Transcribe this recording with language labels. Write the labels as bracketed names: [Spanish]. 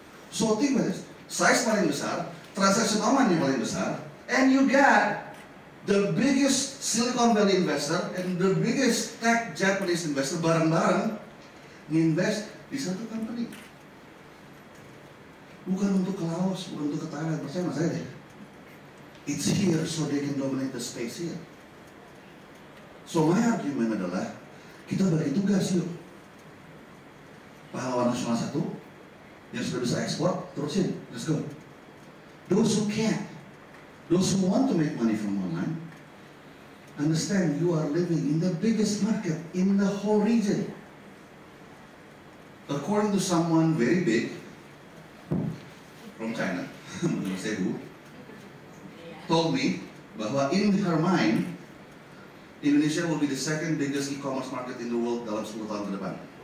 [English] So think about this. Size [Indonesian] paling besar, [English] transaction online [Indonesian] yang paling besar, [English] and you got the biggest Silicon Valley investor and the biggest tech Japanese investor [Indonesian] bareng-bareng nginvest di satu [English] company. [Indonesian] Bukan untuk ke Laos, bukan untuk ke Thailand, percaya sama saya deh. [English] It's here so they can dominate the space here. So my argument [Indonesian] adalah kita bagi tugas yuk. Pahlawan nasional satu yang sudah bisa ekspor, terusin, [English] let's go. Those who can't, those who want to make money from online, understand you are living in the biggest market in the whole region. According to someone very big from China, told me [Indonesian] bahwa [English] in her mind, Indonesia will be the second biggest e-commerce market in the world [Indonesian] dalam 10 tahun ke depan.